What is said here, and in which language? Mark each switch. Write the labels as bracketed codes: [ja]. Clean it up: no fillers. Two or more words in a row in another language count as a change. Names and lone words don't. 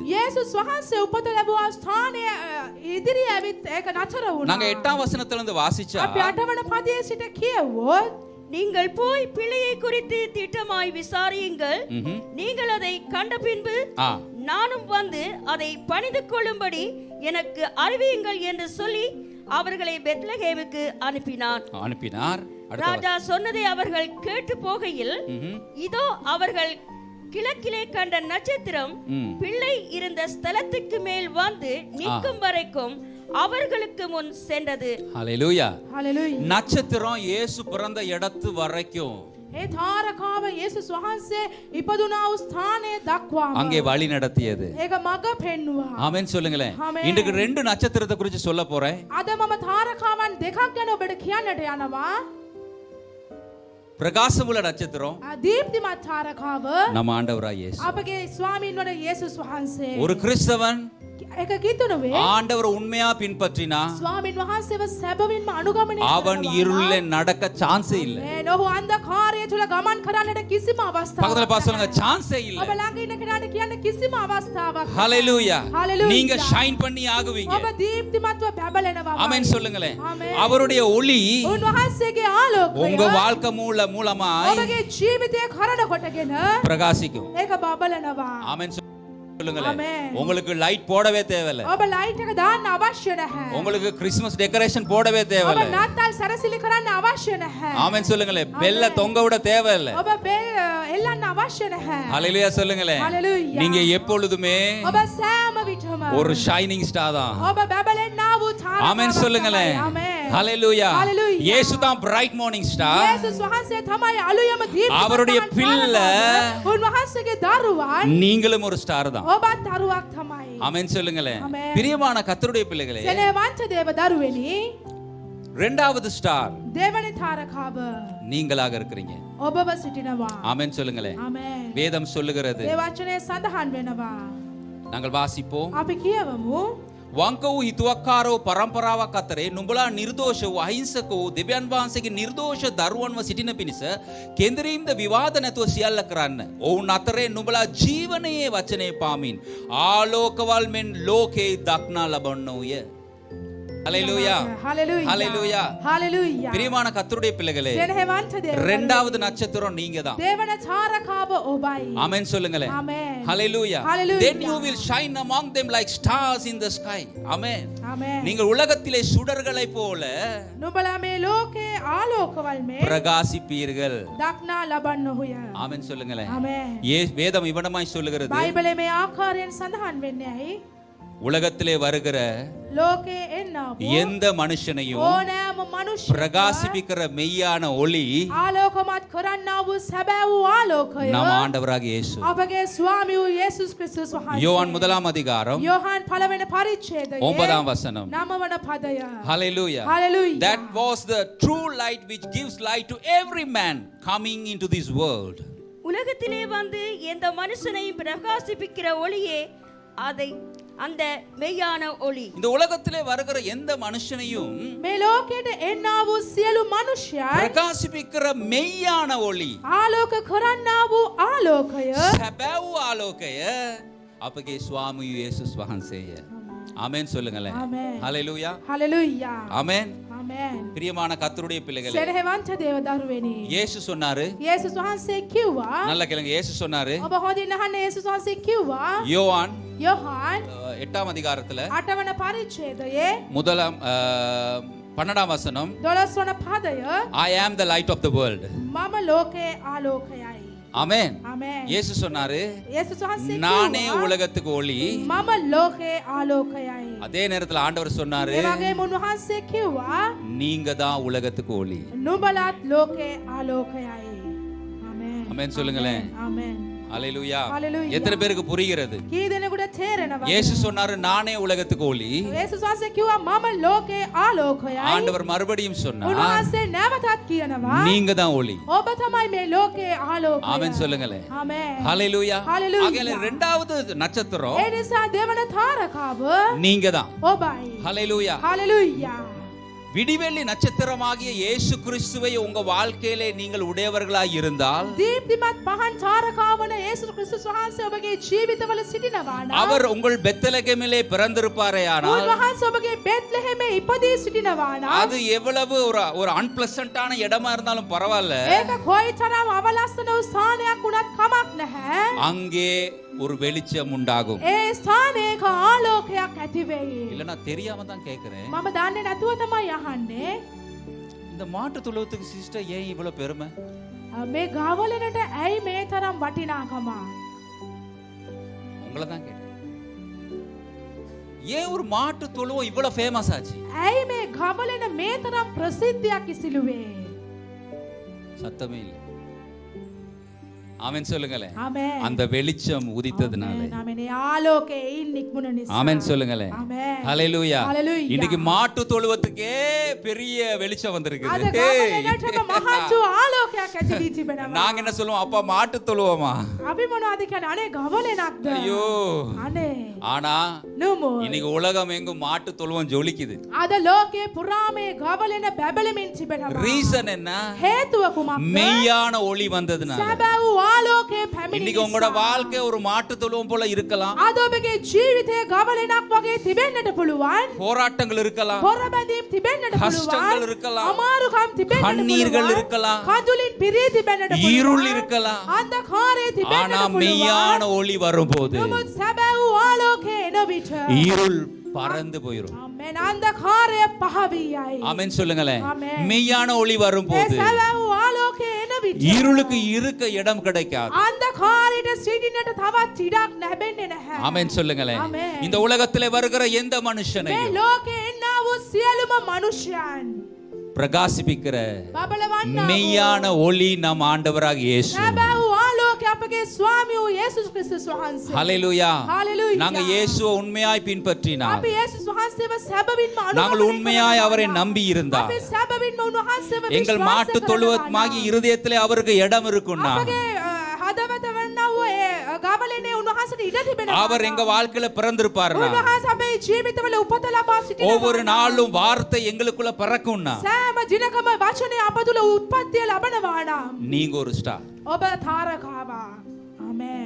[si] යේසුස් වහන්සේ උපත ලැබුවා ස්ථානය ඉදිරි ඇවිත් ඒක නතර වුණා. [ta] நாங்க 8ஆம் வசனத்துல இருந்து வாசிச்சா [si] අපි අටවන පදයේ සිට කියවුවොත් [ta] நீங்கள் போய் பிள்ளையை குறித்து திட்டமாய் விசாரியுங்கள். ம்ஹும். நீங்கள் அதை கண்ட பின்பு ஆ. நானும் வந்து அதை பணிந்து கொள்ளும்படி எனக்கு அறிவியுங்கள் என்று சொல்லி அவர்களை பெத்லகேமுக்கு அனுப்பினார். அனுப்பினார். அடுத்த ராஜா சொன்னதை அவர்கள் கேட்டு போகையில் ம்ஹும். இதோ அவர்கள் கிழக்கிலே கண்ட நட்சத்திரம் ம். பிள்ளை இருந்த ஸ்தலத்துக்கு மேல் வந்து நிற்கும் வரைக்கும் அவர்களுக்கு முன் சென்றது. ஹalleluya. [si] හalleluya. [ta] நட்சத்திரம் இயேசு பிறந்த இடத்து வரைக்கும் [si] ඒ තාරකාව යේසුස් වහන්සේ ඉපදුනා වූ ස්ථානය දක්වාම [ta] அங்கே வழி நடத்தியது. [si] ඒක මඟ පෙන්වුවා. [ta] ஆமென் சொல்லுங்களேன். ஆமென். இன்றைக்கு 2 நட்சத்திரத்தை குறித்து சொல்ல போறேன். [si] අද මම තාරකාවන් දෙකක් ගැන ඔබට කියන්නට යනවා. [ta] பிரகாசமுள்ள நட்சத்திரம் [si] දීප්තිමත් තාරකාව [ta] நம்ம ஆண்டவராய் இயேசு. [si] අපගේ ස්වාමීන් වන යේසුස් වහන්සේ. [ta] ஒரு கிறிஸ்தவன் [si] ඒක කිතුනුවේ [ta] ஆண்டவர் உண்மையா பின்பற்றினா [si] ස්වාමීන් වහන්සේව සැබවින්ම අනුගමනය [ta] அவன் இருளிலே நடக்க சான்ஸே இல்ல. [si] මේ ඔහු අන්ධකාරය තුල ගමන් කරන්නට කිසිම අවස්ථාවක් [ta] பக்கத்துல பார்த்து சொல்லுங்க, சான்ஸே இல்ல. [si] ඔබ ළඟ ඉන්න කෙනාට කියන්න කිසිම අවස්ථාවක් [ta] ஹalleluya. [si] Hallelujah. [ta] நீங்க ஷைன் பண்ணி ஆகுவீங்க. [si] ඔබ දීප්තිමත්ව බැබලෙනවා. [ta] ஆமென் சொல்லுங்களேன். ஆமென். அவருடைய ஒளி [si] උන්වහන්සේගේ ආලෝකය [ta] உங்க வாழ்க்கை மூலமாய் [si] ඔබගේ ජීවිතය කරන කොටගෙන [ta] பிரகாசிக்கும். [si] ඒක බබලනවා. [ta] ஆமென் சொல்லுங்களேன். ஆமென். உங்களுக்கு லைட் போடவே தேவையில்ல. [si] ඔබ ලයිට් එක දාන්න අවශ්‍ය නැහැ. [ta] உங்களுக்கு [en] Christmas decoration [ta] போடவே [si] ඔබ [ta] தேவையில்ல. [si] නාතාල් සැරසිලි කරන්න අවශ්‍ය නැහැ. [ta] ஆமென் சொல்லுங்களேன். பெல்ல தொங்க விட தேவையில்ல. [si] ඔබ බෙල් එල්ලන්න අවශ්‍ය නැහැ. [ta] ஹalleluya சொல்லுங்களேன். [si] Hallelujah. [ta] நீங்க எப்பொழுதுமே [si] ඔබ සෑම විටම [ta] ஒரு [en] shining star [ta] தான். [si] ඔබ බබලෙන්නා වූ තාරකාවක් [ta] ஆமென் சொல்லுங்களேன். [si] තමයි. ආමේන්. [ta] ஹalleluya. [si] Hallelujah. [ta] இயேசு தான் [en] bright morning star. [si] යේසුස් වහන්සේ තමයි අලුයම දීප්තිමත් [ta] அவருடைய பிள்ளை. [si] උන්වහන්සේගේ දරුවන් [ta] நீங்களும் ஒரு ஸ்டார் தான். [si] ඔබත් දරුවක් තමයි. [ta] ஆமென் சொல்லுங்களேன். ஆமென். பிரியமான கர்த்தருடைய பிள்ளைகளே, [si] සෙනෙහවන්ත දේව දරුවෙනි, [ta] இரண்டாவது ஸ்டார் [si] දෙවනි තාරකාව [ta] நீங்களாக இருக்கிறீங்க. [si] ඔබව සිටිනවා. [ta] ஆமென் சொல்லுங்களேன். [si] ආමේන්. [ta] வேதம் சொல்லுகிறது. [si] ඒ වචනේ සඳහන් වෙනවා. [ta] நாங்கள் வாசிப்போம். [si] අපි කියවමු. වංකවූ හිතුවක්කාරෝ පරම්පරාවක් අතරේ නුඹලා නිර්දෝෂ වූ අහිංසක වූ දෙවියන් වහන්සේගේ නිර්දෝෂ දරුවන්ව සිටින පිණිස කෙන්දරීම්ද විවාද නැතුව සියල්ල කරන්න. ඔවුන් අතරේ නුඹලා ජීවනයේ වචනේ පාමින් ආලෝකවල් මෙන් ලෝකේ දක්නා ලබන්නෝය. [ta] ஹalleluya. ஹalleluya. ஹalleluya. ஹalleluya. பிரியமான கர்த்தருடைய பிள்ளைகளே, [si] සෙනෙහවන්ත දේව [ta] இரண்டாவது நட்சத்திரம் நீங்க தான். [si] දෙවන තාරකාව ඔබයි. [ta] ஆமென் சொல்லுங்களேன். [si] ආමේන්. [ta] ஹalleluya. [si] Hallelujah. [en] Then you will shine among them like stars in the sky. [ta] ஆமென். [si] ආමේන්. [ta] நீங்கள் உலகத்திலே சுடர்களை போல [si] නුඹලා මේ ලෝකේ ආලෝකවල් මේ [ta] பிரகாசிப்பீர்கள். [si] දක්නා ලබන්නෝය. [ta] ஆமென் சொல்லுங்களேன். [si] ආමේන්. [ta] வேதம் இவனமாய் சொல்லுகிறது, [si] බයිබලයේ මේ ආකාරයෙන් සඳහන් වෙන්නේ ඇයි? [ta] உலகத்திலே வருகிற [si] ලෝකේ එන්නා වූ [ta] எந்த மனுஷனையும் [si] ඕනෑම මනුෂ්‍යයෙක් [ta] பிரகாசிப்பிக்கிற மெய்யான ஒளி [si] ආලෝකමත් කරන්නා වූ සැබෑ වූ ආලෝකය [ta] நம் ஆண்டவராகிய இயேசு. [si] අපගේ ස්වාමී වූ යේසුස් ක්‍රිස්තුස් වහන්සේ. [ta] யோவான் 1ஆம் அதிகாரம் [si] යෝහන් පළවෙනි පරිච්ඡේදයේ [ta] 9ாம் வசனம். [si] 9 වන පදය. [en] Hallelujah. Hallelujah. That was the true light which gives light to every man coming into this world. [ta] உலகத்திலே வந்து எந்த மனுஷனையும் பிரகாசிப்பிக்கிற ஒளியே அதை அந்த மெய்யான ஒளி. இந்த உலகத்திலே வருகிற எந்த மனுஷனையும் [si] මේ ලෝකයට එන්නා වූ සියලු මනුෂ්‍යයන් பிரகாசிப்பிக்கிற மெய்யான ஒளி, ආලෝක කරන්නා වූ ආලෝකය සැබෑ ආලෝකය අපගේ ස්වාමී යේසුස් වහන්සේය. [ta] ஆமென் சொல்லுங்களேன். [si] ආමේන්. [ta] ஹalleluya. [si] හලෙලූයා. [ta] ஆமென். [si] ආමේන්. [ta] பிரியமான கர்த்தருடைய பிள்ளைகளே, [si] සෙනෙහවන්ත දේව දරුවනි. [ta] இயேசு சொன்னாரு, [si] යේසුස් වහන්සේ කිව්වා, [ta] நல்ல கேளுங்க, இயேசு சொன்னாரு, [si] ඔබ හොඳින් අහන්න, යේසුස් වහන්සේ කිව්වා [ta] யோவான் [si] යොහාන් [ta] 8ஆம் அதிகாரத்துல [si] 8 වන පරිච්ඡේදයේ [ta] முதலாம் 12ஆம் வசனம், [si] 12 වන පදය [en] I am the light of the world. [si] මම ලෝකයේ ආලෝකයයි. [ta] ஆமென். [si] ආමේන්. [ta] இயேசு சொன்னாரு, [si] යේසුස් වහන්සේ [ta] நானே [si] කිව්වා [ta] உலகத்துக்கு ஒளி. [si] මම ලෝකයේ ආලෝකයයි. [ta] அதே நேரத்துல ஆண்டவர் சொன்னாரு, [si] ඒ වගේම උන්වහන්සේ කිව්වා [ta] நீங்க தான் உலகத்துக்கு ஒளி. [si] නුඹලත් ලෝකයේ ආලෝකයයි. ආමේන්. [ta] ஆமென் சொல்லுங்களேன். [si] ආමේන්. [ta] ஹalleluya. ஹalleluya. எத்தனை பேருக்கு புரிகிறது? [si] කී දෙනෙකුට තේරෙනවද? [ta] இயேசு சொன்னாரு, நானே உலகத்துக்கு ஒளி. [si] යේසුස් වහන්සේ කිව්වා මම ලෝකයේ ආලෝකයයි. [ta] ஆண்டவர் மறுபடியும் சொன்னார், [si] උන්වහන්සේ නැවතත් කියනවා [ta] நீங்க தான் ஒளி. [si] ඔබ තමයි මේ ලෝකයේ ආලෝකය. [ta] ஆமென் சொல்லுங்களேன். [si] ආමේන්. [ta] ஹalleluya. ஹalleluya. ஆகையால இரண்டாவது நட்சத்திரம் [si] ඒ නිසා දෙවන තාරකාව [ta] நீங்க தான். [si] ඔබයි. [ta] ஹalleluya. [si] හalleluya. [ta] விடிவெள்ளி நட்சத்திரமாகிய இயேசு கிறிஸ்துவை உங்க வாழ்க்கையிலே நீங்கள் உடையவர்களாய் இருந்தால், [si] දීප්තිමත් පහන් තාරකාවන යේසුස් ක්‍රිස්තුස් වහන්සේ ඔබගේ ජීවිතවල සිටිනවා නම් [ta] அவர் உங்கள் பெத்லகேமிலே பிறந்திருப்பாரேயானால், [si] උන්වහන්සේ ඔබගේ බෙත්ලෙහෙමේ ඉපදී සිටිනවා නම් [ta] அது எவ்வளவு ஒரு அன்பிளசன்ட்டான இடமா இருந்தாலும் பரவாயில்ல, [si] ඒක කොයිතරම් අවලස්සන වූ ස්ථානයක් වුණත් කමක් නැහැ. [ta] அங்கே ஒரு வெளிச்சம் உண்டாகும். [si] ඒ ස්ථානයක ආලෝකයක් ඇති වෙයි. [ta] இல்ல நான் தெரியாம தான் கேக்குறேன், [si] මම දන්නේ නැතුව තමයි අහන්නේ. [ta] இந்த மாட்டு தொழுவத்துக்கு சிஸ்டர் ஏன் இவ்வளவு பெருமை? [si] මේ ගාවලනට ඇයි මේ තරම් වටිනාකම? [ta] உங்களை தான் கேட்டேன். ஏன் ஒரு மாட்டு தொழுவம் இவ்வளவு ஃபேமஸ் ஆச்சு? [si] ඇයි මේ ගාවලන මේ තරම් ප්‍රසිද්ධියක් ඉසිලුවේ? [ta] சத்தமே இல்லை. ஆமென் சொல்லுங்களேன். [si] ආමේන්. [ta] அந்த வெளிச்சம் உதித்ததுனால. [si] ආමේන්. ආලෝකයේ නික්මුණ නිසා. [ta] ஆமென் சொல்லுங்களேன். [si] ආමේன். [ta] ஹalleluya. ஹalleluya. இன்னைக்கு மாட்டு தொழுவத்துக்கே பெரிய வெளிச்சம் [si] අද [ta] வந்திருக்குது. [si] ගාවලනටම මහත් වූ ආලෝකයක් ඇති වී තිබෙනවා. [ta] நாங்க என்ன சொல்லுவோம், அப்பா மாட்டு தொழுவமா? [si] අපි මොනවද කියන්නේ? අනේ ගාවලනක්ද? [ta] ஐயோ. [si] අනේ. [ta] ஆனா [si] නුඹ [ta] இன்னைக்கு உலகம் எங்கும் மாட்டு தொழுவம் ஜொலிக்குது. [si] අද ලෝකයේ පුරාමේ ගාවලන බැබලෙමින් තිබෙනවා. [ta] ரீசன் என்ன? [si] හේතුව කුමක්ද? [ta] மெய்யான ஒளி வந்ததுனால. [si] සැබෑ වූ ආලෝකයේ පැමිණි [ta] இன்னைக்கு உங்களோட வாழ்க்கை ஒரு மாட்டு தொழுவம் போல இருக்கலாம். [si] අද ඔබගේ ජීවිතයේ ගවලෙනක් වගේ තිබෙන්නට පුළුවන්. [ta] போராட்டங்கள் இருக்கலாம், [si] පොරබැඳීම් තිබෙන්නට [ta] கஷ்டங்கள் [si] පුළුවන්. [ta] இருக்கலாம், [si] අමාරුකම් තිබෙන්නට [ta] கண்ணீர்கள் [si] පුළුවන්. [ta] இருக்கலாம், [si] කඳුලින් පිරී තිබෙන්නට [ta] இருள் [si] පුළුවන්. [ta] இருக்கலாம். [si] අන්ධකාරයේ [ta] ஆனா [si] තිබෙන්නට [ta] மெய்யான [si] පුළුවන්. [ta] ஒளி வரும்போது [si] නමුත් සැබෑ වූ ආලෝකයේ එන විට [ta] இருள் பறந்து போயிடும். [si] ආමේන්. අන්ධකාරය පහ වී යයි. [ta] ஆமென் சொல்லுங்களேன். ஆமென். மெய்யான ஒளி [si] ඒ [ta] வரும்போது [si] සැබෑ වූ ආලෝකයේ එන විට [ta] இருளுக்கு இருக்க இடம் கிடைக்காது. [si] අන්ධකාරයට සිටින්නට තවත් ඉඩක් ලැබෙන්නේ නැහැ. [ta] ஆமென் சொல்லுங்களேன். ஆமென். இந்த உலகத்திலே வருகிற எந்த [si] මේ [ta] மனுஷனையும் [si] ලෝකේ එන්නා වූ සියලුම මනුෂ්‍යයන් [ta] பிரகாசிப்பிக்கிற [si] බබලවන්නා [ta] மெய்யான ஒளி நம் ஆண்டவராக இயேசு. [si] සැබෑ වූ ආලෝකය අපගේ ස්වාමී වූ යේසුස් ක්‍රිස්තුස් වහන්සේ. [ta] ஹalleluya. ஹalleluya. நாங்க இயேசுவை உண்மையாய் பின்பற்றினால், [si] අපි යේසුස් වහන්සේව සැබවින්ම [ta] நாங்கள் [si] අනුගමනය [ta] உண்மையாய் அவரை [si] කරනවා. [ta] நம்பி இருந்தால், [si] අපි සැබවින්ම උන්වහන්සේව [ta] எங்கள் [si] විශ්වාස [ta] மாட்டு [si] කරනවා. [ta] தொழுவமாகி இருதயத்திலே அவருக்கு இடம் இருக்குன்னா, [si] අපගේ හදවත වන්නා වූ ඒ ගාවලනේ උන්වහන්සේට ඉඩ තිබෙනවා. [ta] அவர் எங்க வாழ்க்கையில பிறந்திருப்பாருன்னா, [si] උන්වහන්සේ අපේ ජීවිතවල උපත ලබා සිටිනවා. [ta] ஒவ்வொரு நாளும் வார்த்தை எங்களுக்குள்ள பிறக்கும்னா, [si] සෑම දිනකම වචනේ අප තුල උත්පත්තිය ලබනවා නම් [ta] நீங்க ஒரு ஸ்டார். [si] ඔබ තාරකාවා. ආමේන්.